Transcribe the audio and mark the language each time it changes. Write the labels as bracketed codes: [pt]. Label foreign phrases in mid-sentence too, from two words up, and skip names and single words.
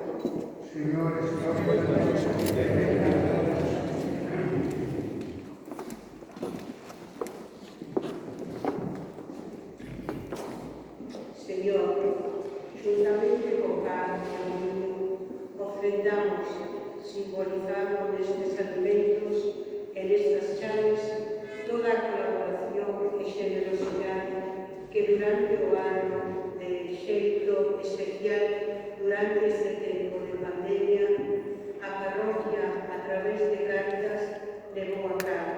[es] Señor, escúchanos. Señor, juntamente con pan y vino, ofrendamos, [gl] simbolizando nestes alimentos, [es] en estas [gl] chaves, toda a colaboración e generosidade que durante o ano, de xeito especial, durante este tempo de pandemia, a parroquia, a través de Cáritas, levou a cabo.